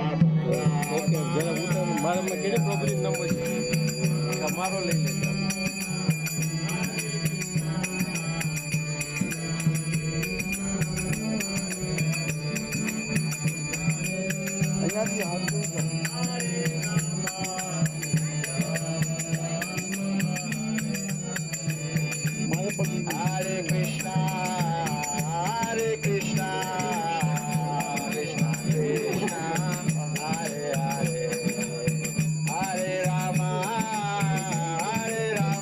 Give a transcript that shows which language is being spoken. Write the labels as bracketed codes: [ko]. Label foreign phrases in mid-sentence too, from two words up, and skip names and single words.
[gu] ઓકે જરા ઉતાર મારા મેં કેટલી પ્રભુજી નંબર છે તમારો લઈ લેજો. અહીંયાથી હાથ [sa] Hare Krishna, Hare Krishna, Krishna Krishna, Hare Hare, Hare Rama, Hare